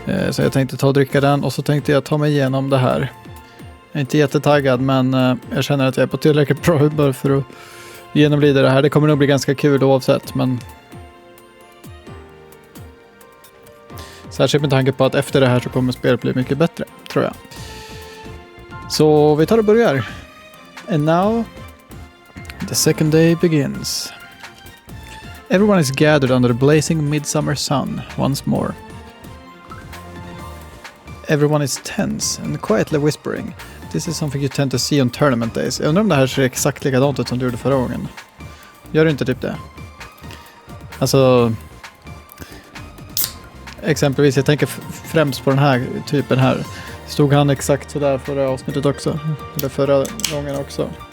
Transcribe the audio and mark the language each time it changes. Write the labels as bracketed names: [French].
[Swedish] Så jag tänkte ta och dricka den. Och så tänkte jag ta mig igenom det här. Jag är inte jättetaggad, men jag känner att jag är på tillräckligt bra humör för att genomlida det här. Det kommer nog bli ganska kul oavsett, men särskilt med tanke på att efter det här så kommer spelet bli mycket bättre, tror jag. Så vi tar och börjar. [English] And now, the second day begins. Everyone is gathered under the blazing midsummer sun once more. Everyone is tense and quietly whispering. This is something you tend to see on tournament days. [Swedish] Jag undrar om det här ser exakt likadant ut som du gjorde förra gången. Gör det inte typ det? Alltså, exempelvis, jag tänker främst på den här typen här. Stod han exakt så där förra avsnittet också? Eller förra gången också?